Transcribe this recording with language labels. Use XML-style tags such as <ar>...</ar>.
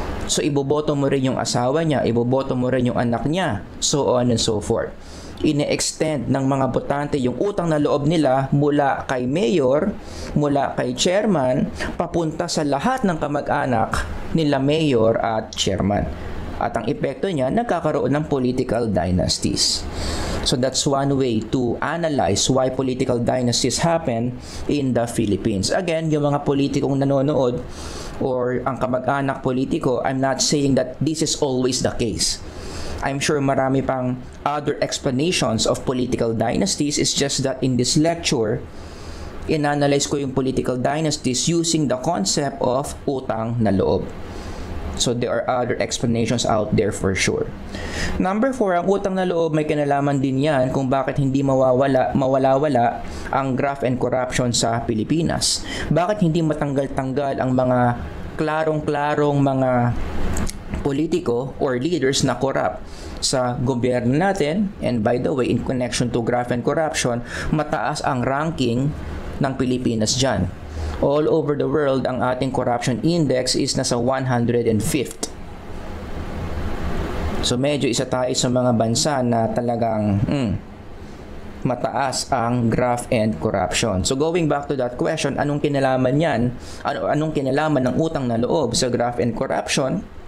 <tl>So, iboboto mo rin yung asawa niya, iboboto mo rin yung anak niya, so on and so forth. Ine-extend ng mga botante yung utang na loob nila mula kay mayor, mula kay chairman, papunta sa lahat ng kamag-anak nila mayor at chairman. At ang epekto niya, nagkakaroon ng political dynasties.</tl> <en>So that's one way to analyze why political dynasties happen in the Philippines. Again,</en> <tl>yung mga politikong nanonood or ang kamag-anak politiko,</tl> <en>I'm not saying that this is always the case. I'm sure marami pang other explanations of political dynasties. It's just that in this lecture,</en> <tl>inanalyze ko yung</tl> <en>political dynasties using the concept of utang na loob. So there are other explanations out there for sure.</en> <tl>Number 4, ang utang na loob, may kinalaman din yan kung bakit hindi mawawala ang graft and corruption sa Pilipinas. Bakit hindi matanggal-tanggal ang mga klarong-klarong mga politiko or leaders na corrupt sa gobyerno natin.</tl> <en>And by the way, in connection to graft and corruption,</en> <tl>mataas ang ranking ng Pilipinas dyan.</tl> <en>All over the world, ang ating corruption index is nasa 105th.</en> <tl>So medyo isa tayo sa mga bansa na talagang mataas ang graft and corruption.</tl> <en>So going back to that question,</en> <tl>anong kinalaman yan? Anong kinalaman ng utang na loob sa graft and corruption?</tl>